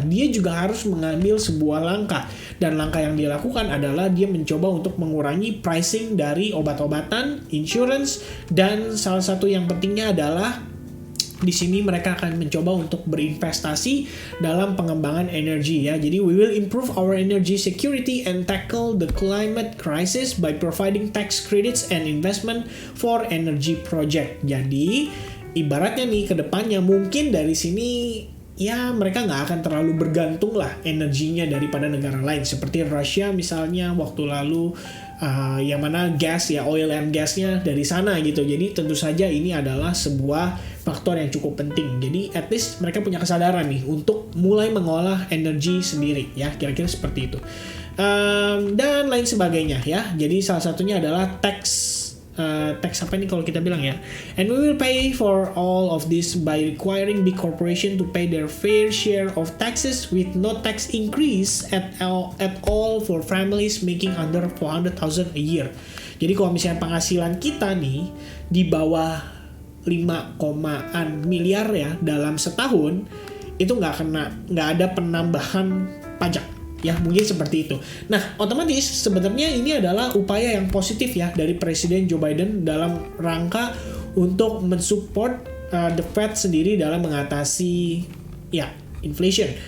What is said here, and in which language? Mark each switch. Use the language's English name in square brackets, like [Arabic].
[Indonesian] Dia juga harus mengambil sebuah langkah, dan langkah yang dia lakukan adalah dia mencoba untuk mengurangi pricing dari obat-obatan, insurance, dan salah satu yang pentingnya adalah di sini mereka akan mencoba untuk berinvestasi dalam pengembangan energi ya. [English] Jadi we will improve our energy security and tackle the climate crisis by providing tax credits and investment for energy project. [Indonesian] Jadi ibaratnya nih ke depannya mungkin dari sini ya mereka nggak akan terlalu bergantung lah energinya daripada negara lain seperti Rusia misalnya waktu lalu, yang mana gas ya, oil and gasnya dari sana gitu. Jadi tentu saja ini adalah sebuah faktor yang cukup penting. Jadi [English] at least [Indonesian] mereka punya kesadaran nih untuk mulai mengolah energi sendiri ya, kira-kira seperti itu. Dan lain sebagainya ya. Jadi salah satunya adalah tax apa ini kalau kita bilang ya, [English] and we will pay for all of this by requiring big corporation to pay their fair share of taxes with no tax increase at all for families making under 400,000 a year. [Indonesian] Jadi kalau misalnya penghasilan kita nih di bawah 5 miliar ya dalam setahun, itu nggak ada penambahan pajak ya, mungkin seperti itu. Nah, otomatis sebenarnya ini adalah upaya yang positif ya dari Presiden Joe Biden dalam rangka untuk mensupport the Fed sendiri dalam mengatasi ya inflation.